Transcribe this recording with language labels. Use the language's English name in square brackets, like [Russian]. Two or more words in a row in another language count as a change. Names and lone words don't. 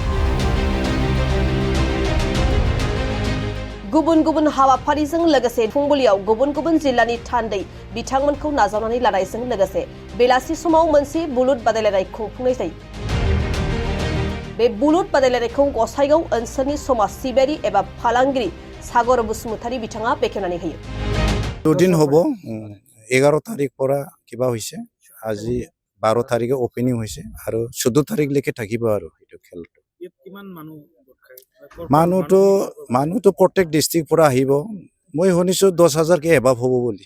[Bodo] गुबुन गुबुन हाबाफारिजों लोगोसे फुंबिलियाव गुबुन गुबुन जिल्लानि थान्दै बिथांमोनखौ नाजावनानै लानायजों लोगोसे बेलासि समाव मोनसे बुलुर बादायलायनाय खुंफुंनाय जायो। बे बुलुर बादायलायनायखौ गसाइगाव ओनसोलनि समाज सिबियारि एबा फालांगिरि सागर बसुमतारी बिथाङा बेखेवनानै होयो। [Assamese] দুদিন হ'ব 11 তাৰিখ পৰা কিবা হৈছে আজি 12 তাৰিখে ওপেনিং হৈছে আৰু 14 তাৰিখলৈকে থাকিব আৰু এইটো খেলটো। কিমান মানুহ মানুহটো প্ৰত্যেক ডিষ্ট্ৰিক্ট পৰা আহিব। মই শুনিছো 10,000কে এবাব হ'ব বুলি।